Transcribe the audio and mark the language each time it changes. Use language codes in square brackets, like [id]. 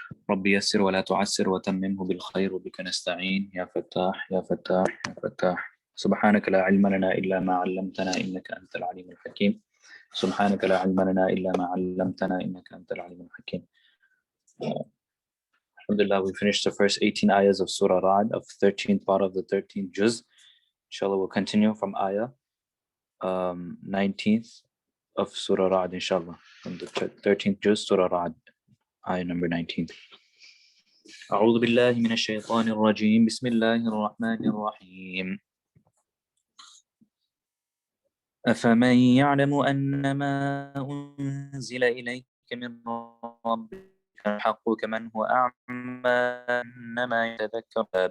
[ar] رب يسر ولا تعسر وتممه بالخير وبك نستعين يا فتاح يا فتاح يا فتاح. سبحانك لا علم لنا إلا ما علمتنا إنك أنت العليم الحكيم. سبحانك لا علم لنا إلا ما علمتنا إنك أنت العليم الحكيم. [en] Alhamdulillah, we finished the first 18 ayahs of Surah Ra'd, of 13th part of the 13th juz. Inshallah, we'll continue from ayah 19th of Surah Ra'd, inshallah. From the 13th juz, Surah Ra'd, ayah number 19. [ar] أعوذ بالله من الشيطان الرجيم بسم الله الرحمن الرحيم أفمن يعلم أن ما أنزل إليك من ربك الحق كمن هو أعمى إنما يتذكر